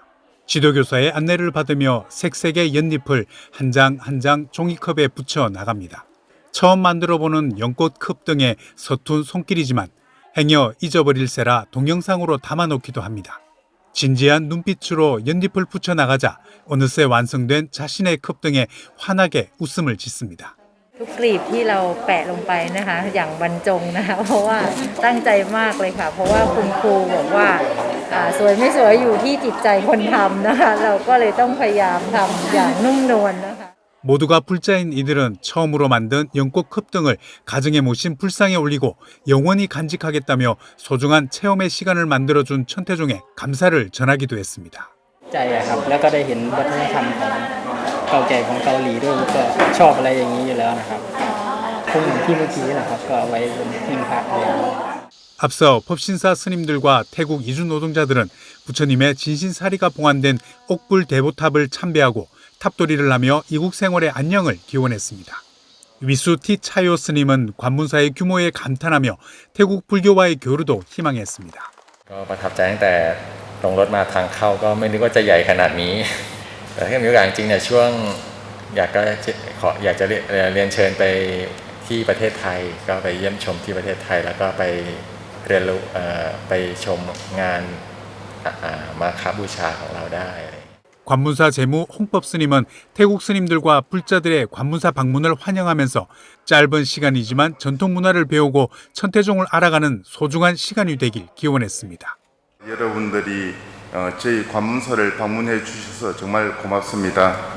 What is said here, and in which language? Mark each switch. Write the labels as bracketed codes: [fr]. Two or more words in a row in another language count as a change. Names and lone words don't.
[ko] 지도교사의 안내를 받으며 색색의 연잎을 한 장 한 장 종이컵에 붙여 나갑니다. 처음 만들어보는 연꽃컵 등의 서툰 손길이지만 행여 잊어버릴세라 동영상으로 담아놓기도 합니다. 진지한 눈빛으로 연잎을 붙여 나가자 어느새 완성된 자신의 컵 등에 환하게 웃음을 짓습니다. [th] ทุกกลีบที่เราแปะลงไปนะคะอย่างบรรจงนะคะเพราะว่าตั้งใจมากเลยค่ะเพราะว่าคุณครูบอกว่าสวยไม่สวยอยู่ที่จิตใจคนทำนะคะเราก็เลยต้องพยายามทำอย่างนุ่มนวลนะคะ [ko] 모두가 불자인 이들은 처음으로 만든 연꽃컵 등을 가정에 모신 불상에 올리고 영원히 간직하겠다며 소중한 체험의 시간을 만들어준 천태종에 감사를 전하기도 했습니다. [th] ใจครับแล้วก็ได้เห็นวัฒนธรรมของเก่าแก่ของเกาหลีด้วยก็ชอบอะไรอย่างนี้อยู่แล้วนะครับคงที่เมื่อกี้นะครับก็ไว้บนหิ้งพระเลย [ko] 앞서 법신사 스님들과 태국 이주 노동자들은 부처님의 진신사리가 봉안된 옥불 대보탑을 참배하고 탑돌이를 하며 이국 생활의 안녕을 기원했습니다. 위수티 차요 스님은 관문사의 규모에 감탄하며 태국 불교와의 교류도 희망했습니다. [th] ก็ประทับใจตั้งแต่ลงรถมาทางเข้าก็ไม่นึกว่าจะใหญ่ขนาดนี้แต่ถ้ามีโอกาสจริงเนี่ยช่วงอยากจะเรียนเชิญไปที่ประเทศไทยก็ไปเยี่ยมชมที่ประเทศไทยแล้วก็ไปเรียนรู้ไปชมงานมาฆบูชาของเราได้ [ko] 관문사 재무 홍법 스님은 태국 스님들과 불자들의 관문사 방문을 환영하면서 짧은 시간이지만 전통 문화를 배우고 천태종을 알아가는 소중한 시간이 되길 기원했습니다. 여러분들이 저희 관문사를 방문해 주셔서 정말 고맙습니다.